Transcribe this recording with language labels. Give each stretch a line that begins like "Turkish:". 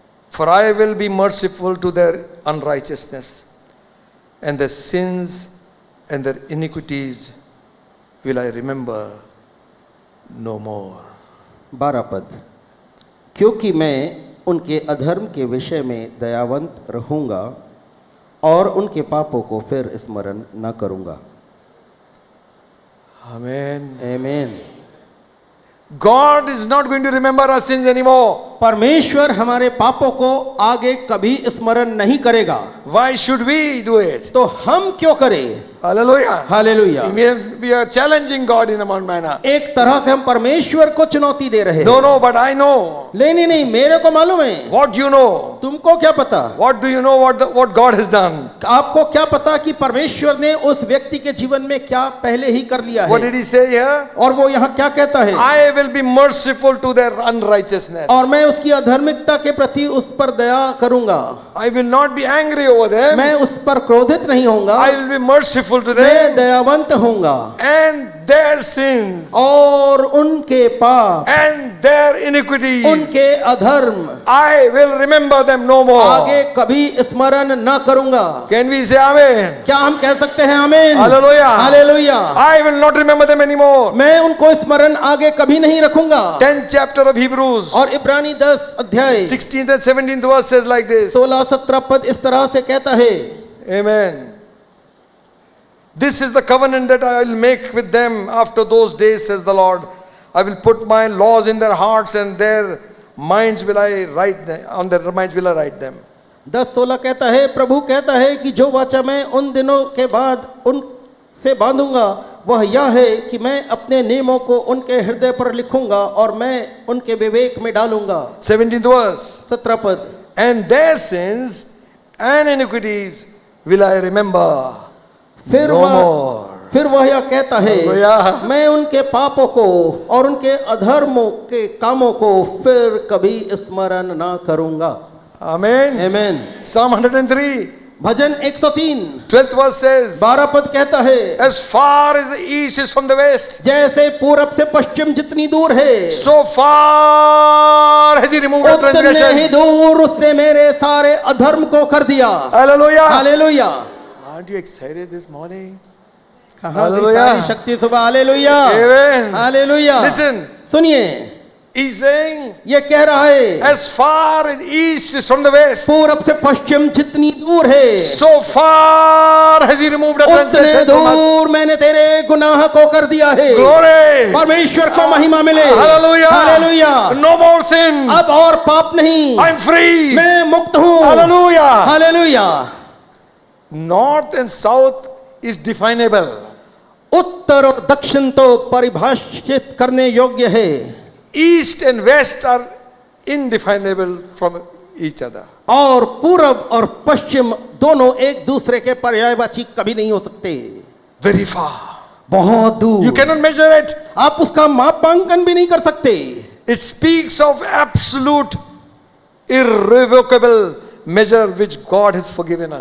English: For I will be merciful to their unrighteousness, and their sins and their iniquities will I remember no more.
Hindi: 12 पद, क्योंकि मैं उनके अधर्म के विषय में दयावंत रहूंगा और उनके पापों को फिर स्मरण न करूंगा।
English: Amen.
Hindi: आमीन।
English: God is not going to remember our sins anymore.
Hindi: परमेश्वर हमारे पापों को आगे कभी स्मरण नहीं करेगा।
English: Why should we do it?
Hindi: तो हम क्यों करें?
English: Hallelujah.
Hindi: Hallelujah.
English: We are challenging God in one manner.
Hindi: एक तरह से हम परमेश्वर को चुनौती दे रहे हैं।
English: No, but I know.
Hindi: नहीं नहीं, मेरे को मालूम है।
English: What do you know?
Hindi: तुमको क्या पता?
English: What do you know what God has done?
Hindi: आपको क्या पता कि परमेश्वर ने उस व्यक्ति के जीवन में क्या पहले ही कर लिया
English: What
Hindi: है?
English: did he say here?
Hindi: और वो यहाँ क्या कहता है?
English: I will be merciful to their unrighteousness.
Hindi: और मैं उसकी अधर्मिकता के प्रति उस पर दया करूंगा।
English: I will not be angry over them.
Hindi: मैं उस पर क्रोधित नहीं होऊंगा।
English: I will be merciful to
Hindi: मैं
English: them.
Hindi: दयावंत होऊंगा
English: And their sins
Hindi: और उनके पाप,
English: and their iniquities,
Hindi: उनके अधर्म
English: I will remember them no more.
Hindi: आगे कभी स्मरण न करूंगा।
English: Can we say amen?
Hindi: क्या हम कह सकते हैं आमीन?
English: Hallelujah.
Hindi: Hallelujah.
English: I will not remember them anymore.
Hindi: मैं उनको स्मरण आगे कभी नहीं रखूंगा।
English: 10th chapter of Hebrews,
Hindi: और इब्रानी 10 अध्याय
English: 16th and 17th verse says like this.
Hindi: 16-17 पद इस तरह से कहता है।
English: Amen. This is the covenant that I will make with them after those days, says the Lord. I will put my laws in their hearts and their minds will I write them, on their minds will I write them.
Hindi: 10:16 कहता है, प्रभु कहता है कि जो वाचा मैं उन दिनों के बाद उनसे बांधूंगा वह यह है कि मैं अपने नियमों को उनके हृदय पर लिखूंगा और मैं उनके विवेक में डालूंगा।
English: 17th verse.
Hindi: 17 पद।
English: And their sins and iniquities will I remember
Hindi: फिर
English: no more.
Hindi: वह यह कहता है, हालेलुया। मैं उनके पापों को और उनके अधर्मों के कामों को फिर कभी स्मरण ना करूंगा।
English: Amen.
Hindi: आमीन।
English: Psalm 103,
Hindi: भजन 103
English: 12th verse says,
Hindi: 12 पद कहता है,
English: as far as the east is from the west,
Hindi: जैसे पूरब से पश्चिम जितनी दूर है
English: so far has he removed our
Hindi: उतने ही
English: transgressions.
Hindi: दूर उसने मेरे सारे अधर्म को कर दिया।
English: Hallelujah.
Hindi: Hallelujah.
English: Aren't you excited this morning?
Hindi: कहाँ गई हालेलुया। सारी शक्ति सुबह? हालेलुया।
English: Amen.
Hindi: हालेलुया।
English: Listen.
Hindi: सुनिए,
English: He's saying,
Hindi: ये कह रहा है,
English: as far as east is from the west,
Hindi: पूरब से पश्चिम जितनी दूर है
English: so far has he removed our
Hindi: उतने
English: transgressions from us.
Hindi: दूर मैंने तेरे गुनाह को कर दिया है।
English: Glory.
Hindi: परमेश्वर को महिमा मिले।
English: Hallelujah.
Hindi: Hallelujah.
English: No more sin.
Hindi: अब और पाप नहीं,
English: I'm free.
Hindi: मैं मुक्त हूँ।
English: Hallelujah.
Hindi: Hallelujah.
English: North and south is definable.
Hindi: उत्तर और दक्षिण तो परिभाषित करने योग्य है।
English: East and west are indefinable from each other.
Hindi: और पूरब और पश्चिम दोनों एक दूसरे के पर्यायवाची कभी नहीं हो सकते।
English: Very far.
Hindi: बहुत दूर।
English: You cannot measure it.
Hindi: आप उसका मापांकन भी नहीं कर सकते।
English: It speaks of absolute, irrevocable measure which God has forgiven us.